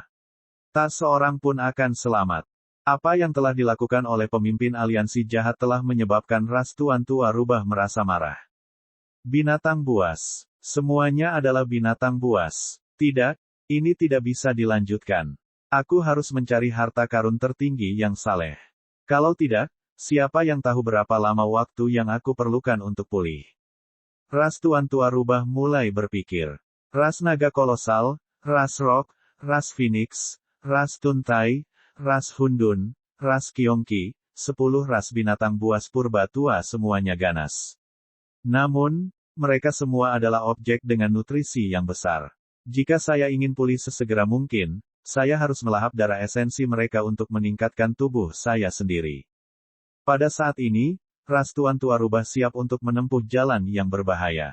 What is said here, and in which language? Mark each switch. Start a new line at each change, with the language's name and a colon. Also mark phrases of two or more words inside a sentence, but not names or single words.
Indonesian: Tak seorang pun akan selamat. Apa yang telah dilakukan oleh pemimpin aliansi jahat telah menyebabkan ras Tuan Tua Rubah merasa marah. Binatang buas. Semuanya adalah binatang buas. Tidak, ini tidak bisa dilanjutkan. Aku harus mencari harta karun tertinggi yang saleh. Kalau tidak, siapa yang tahu berapa lama waktu yang aku perlukan untuk pulih. Ras Tuan Tua Rubah mulai berpikir. Ras naga kolosal, ras rock, ras phoenix, ras tuntai, ras Hundun, ras Kyongki, 10 ras binatang buas purba tua semuanya ganas. Namun, mereka semua adalah objek dengan nutrisi yang besar. Jika saya ingin pulih sesegera mungkin, saya harus melahap darah esensi mereka untuk meningkatkan tubuh saya sendiri. Pada saat ini, ras Tuan Tua Rubah siap untuk menempuh jalan yang berbahaya.